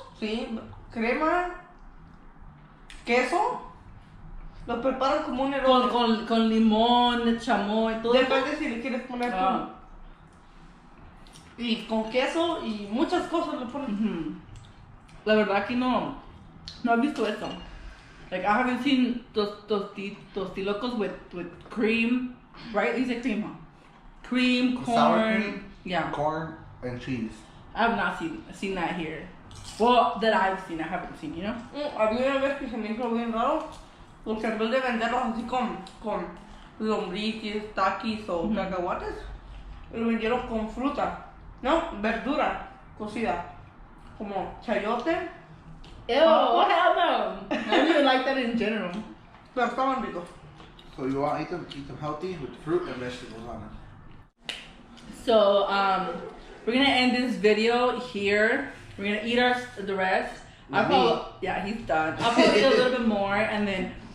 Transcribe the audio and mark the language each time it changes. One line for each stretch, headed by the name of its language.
Spanish: Sí, crema. Queso. Lo preparan como un elote. Con limón, chamoy, todo. Depende si le quieres poner Ah. Y con queso y muchas cosas le ponen. Ujú. La verdad que no he visto eso.
English: Like I haven't seen tostilocos with cream, right? Dice cream, huh? Cream, corn. Sour cream, Yeah. corn, and cheese. I have not seen that here. Well, that I've seen, I haven't seen, you know?
Spanish: Había una vez que se me hizo bien raro, porque en vez de venderlos así con lombrices, taquis o cacahuates, lo vendieron con fruta, no, verdura cocida, como chayote,
English: Ew, hell no. I don't even like that in general.
Spanish: pero estaban ricos.
English: So you want to eat them healthy with fruit and vegetables on it. So, we're gonna end this video here. We're gonna eat the rest. Yeah, he's done. I'll probably eat a little bit more, and then